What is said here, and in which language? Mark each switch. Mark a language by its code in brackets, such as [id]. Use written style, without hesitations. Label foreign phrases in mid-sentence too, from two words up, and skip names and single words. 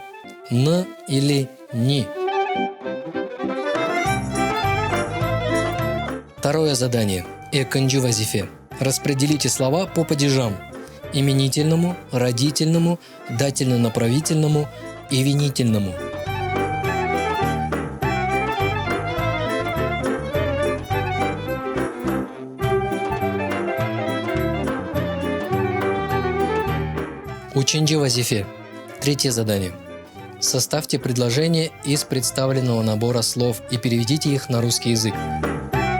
[ru] Н или ни. Второе задание. [crh] Эканджи вазифе. [ru] Распределите слова по падежам. Именительному, родительному, дательно-направительному и винительному. [crh] Учинджи вазифе. [ru] Третье задание. Составьте предложение из представленного набора слов и переведите их на русский язык.